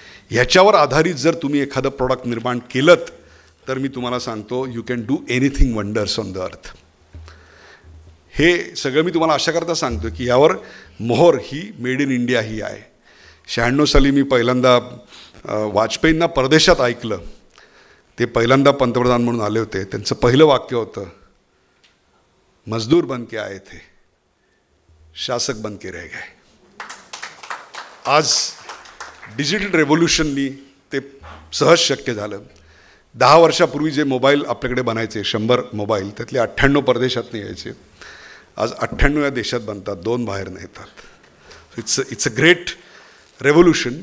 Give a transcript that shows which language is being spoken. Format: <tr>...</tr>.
<mr>ह्याच्यावर आधारित जर तुम्ही एखादं प्रॉडक्ट निर्माण केलं तर मी तुम्हाला सांगतो</mr> <en>You can do anything wonders on the earth.</en> <mr>हे सगळं मी तुम्हाला अशा करता सांगतो की यावर मोहर ही मेड इन इंडिया ही आहे. 96 साली मी पहिल्यांदा वाजपेयींना परदेशात ऐकलं. ते पहिल्यांदा पंतप्रधान म्हणून आले होते. त्यांचं पहिलं वाक्य होतं,</mr> <hi>मजदूर बन के आए थे, शासक बन के रह गए.</hi> <mr>आज डिजिटल रेव्होल्यूशननी ते सहज शक्य झालं. 10 वर्षापूर्वी जे मोबाईल आपल्याकडे बनायचे 100 मोबाईल, त्यातले 98 परदेशात यायचे. आज 98 या देशात बनतात, 2 बाहेर येतात.</mr> <en>It's a great revolution.</en>